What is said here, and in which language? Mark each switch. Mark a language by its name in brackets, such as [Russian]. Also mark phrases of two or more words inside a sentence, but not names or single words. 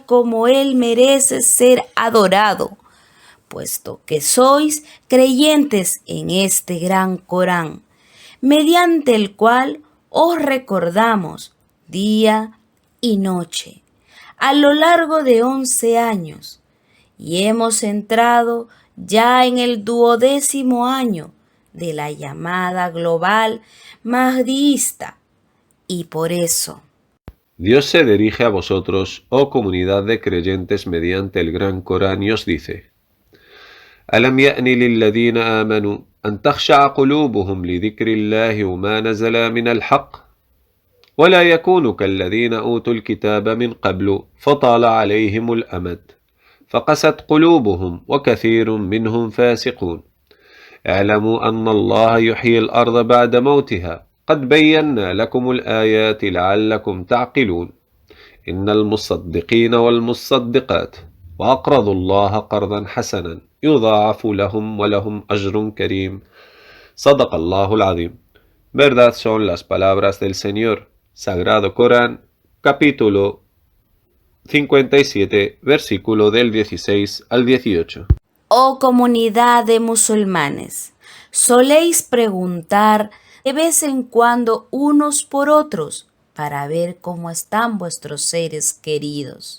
[Spanish] como Él merece ser adorado, puesto que sois creyentes en este Gran Corán, mediante el cual os recordamos día y noche, a lo largo de 11 años, y hemos entrado ya en el 12º año de la llamada global mahdiista, y por eso Dios se dirige a vosotros, oh comunidad de creyentes, mediante el Gran Corán y os dice: [Arabic] ألم يأن للذين آمنوا أن تخشع قلوبهم لذكر الله وما نزل من الحق ولا يكونوا كالذين أوتوا الكتاب من قبل فطال عليهم الأمد فقست قلوبهم وكثير منهم فاسقون اعلموا أن الله يحيي الأرض بعد موتها قد بينا لكم الآيات لعلكم تعقلون إن المصدقين والمصدقات وأقرضوا الله قرضا حسنا يضاعف لهم ولهم أجر كريم صدق الله العظيم. [Spanish] Verdad son las palabras del Señor. Sagrado Corán, capítulo 57, versículo del 16 al 18. Oh comunidad de musulmanes, soléis preguntar de vez en cuando unos por otros, para ver cómo están vuestros seres queridos.